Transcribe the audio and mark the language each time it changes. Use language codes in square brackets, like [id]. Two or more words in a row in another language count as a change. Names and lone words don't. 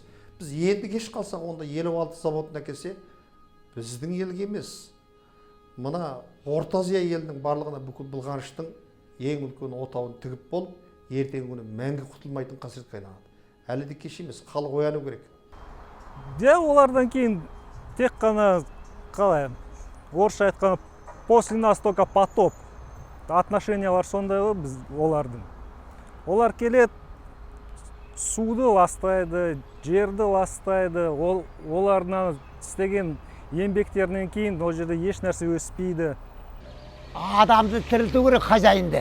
[kk] Біз енді кеш қалсақ, онда 56 заводына келсе, біздің елге емес, мына Орта Азия елінің барлығына бүкіл былғаныштың ең үлкен отауын тігіп болып, ертеңгі күні мәңгі құтылмайтын қасіретке айналады. Әлі де кеш емес, халық ояну керек. Олардан кейін тек қана қалай, орысша айтқаны [ru] после нас только потоп. [kk] Отношениялар сондай ғой біз олардың. Олар келеді, суды ластайды, жерді ластайды. Олардан істеген еңбектерінен кейін ол жерде еш нәрсе өспейді. Адамды тірілту керек хозяинды.